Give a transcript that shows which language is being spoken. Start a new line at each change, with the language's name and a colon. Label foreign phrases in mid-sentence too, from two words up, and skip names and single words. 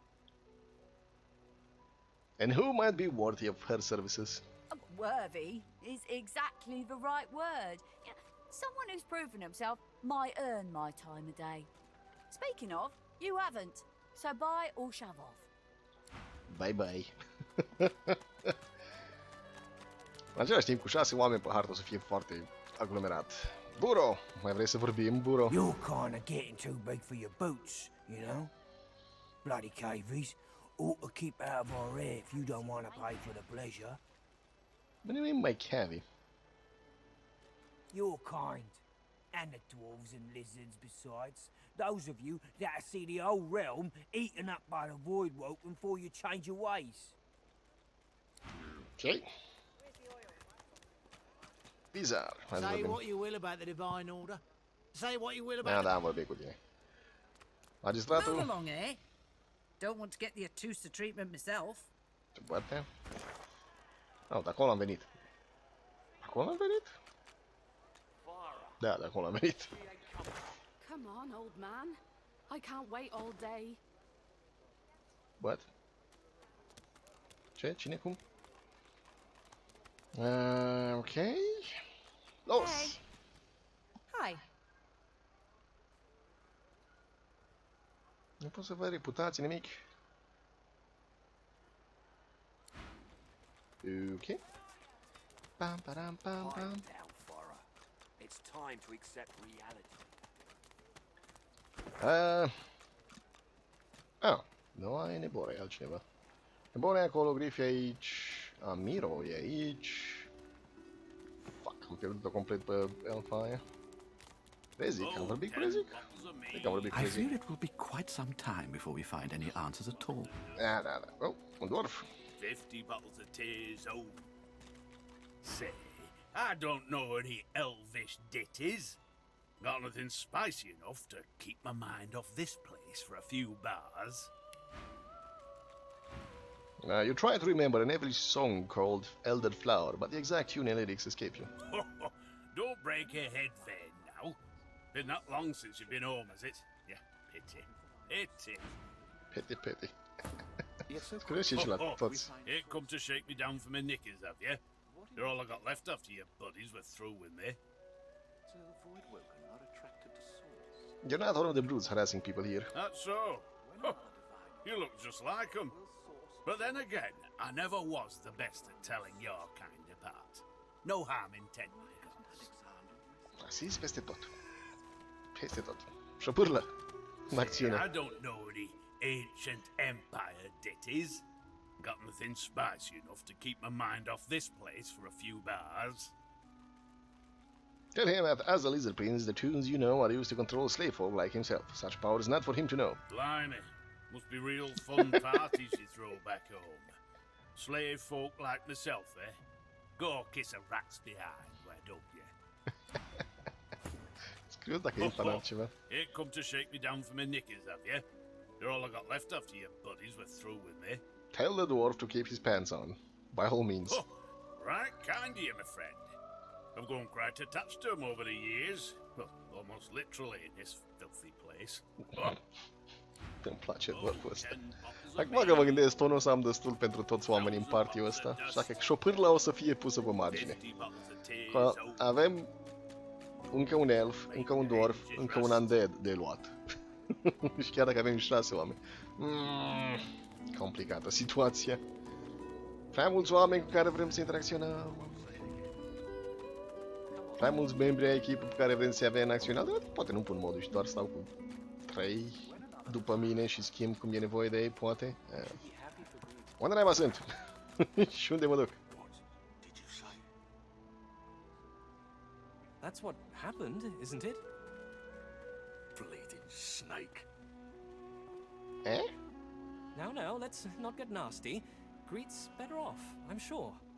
English: And who might be worthy of her services? Worthy is exactly the right word. You know, someone who's proven himself might earn my time of day. Speaking of, you haven't. So buy or shove off. Bye-bye.
Romanian: În același timp, cu 6 oameni pe hartă o să fie foarte aglomerat. Buro! Mai vrei să vorbim, Buro?
English: You're kinda getting too big for your boots, you know? Bloody cavies. Ought to keep out of our hair if you don't want to pay for the pleasure. What do you mean by cavi? You're kind. And the dwarves and lizards besides. Those of you that see the whole realm eaten up by the void woke before you change your ways.
Romanian: Ok. Bizar. Hai să
English: Say
Romanian: vorbim.
English: what you will about the divine order. Say what you will
Romanian: Da,
English: about
Romanian: da, am vorbit cu tine.
English: Move
Romanian: Magistratul.
English: along, eh? Don't want to get the Atusa treatment myself.
Romanian: Ce poate? Oh, de acolo am venit. Acolo am venit? Da, de acolo am venit.
English: Come on, old man. I can't wait all day. What?
Romanian: Ce? Cine? Cum? Ok. Los!
English: Hey. Hi.
Romanian: Nu pot să văd reputații, nimic. Ok. Pam, param, pam, pam.
English: It's time to accept reality.
Romanian: Nu ai nevoie altcineva. Nebone e acolo, Griff e aici. Amiro e aici. Fuck, am pierdut-o complet pe elfa aia. Rezic, am vorbit cu Rezic? Cred că am vorbit cu
English: I
Romanian: Rezic.
English: fear it will be quite some time before we find any answers at all.
Romanian: Da, da, da. Oh, un dwarf.
English: 50 bottles of tears, oh. Say, I don't know any elvish ditties. Got nothing spicy enough to keep my mind off this place for a few bars. You try to remember an English song called Elder Flower, but the exact tune and lyrics escape you. Don't break your head there now. Been that long since you've been home, has it? Yeah, pity. Pity. Pity, pity.
Romanian: Scuze și la toți.
English: Ain't come to shake me down for my knickers, have you? They're all I got left after your buddies were through with me. So the void woken are attracted to souls. You're not one of the brutes harassing people here. That's so. You look just like them. But then again, I never was the best at telling your kind apart. No harm intended, of course.
Romanian: Asiți peste tot. Peste tot. Șopârlă. În acțiune.
English: I don't know any ancient empire ditties. Got nothing spicy enough to keep my mind off this place for a few bars. Tell him that as a lizard prince, the tunes you know are used to control slave folk like himself. Such power is not for him to know. Blimey, must be real fun parties you throw back home. Slave folk like myself, eh? Go kiss a rat's behind, why don't you?
Romanian: Scriu dacă e fan altceva.
English: Ain't come to shake me down for my knickers, have you? They're all I got left after your buddies were through with me. Tell the dwarf to keep his pants on. By all means. Right kind of you, my friend. I've grown quite attached to him over the years. Well, almost literally in this filthy place.
Romanian: Îmi place dwarful ăsta. Acum că mă gândesc, tot nu o să am destul pentru toți oamenii în party-ul ăsta. Așa că șopârla o să fie pusă pe margine. Avem încă un elf, încă un dwarf, încă un undead de luat. Și chiar dacă avem 6 oameni. Complicată situația. Prea mulți oameni cu care vrem să interacționăm. Prea mulți membri ai echipei pe care vrem să avem în acțiune. Dar poate nu pun modul și doar stau cu 3 după mine și schimb cum e nevoie de ei, poate. Unde naiba sunt? Și unde mă duc?
English: That's what happened, isn't it? Bleeding snake. Eh? No, let's not get nasty. Greet's better off, I'm sure.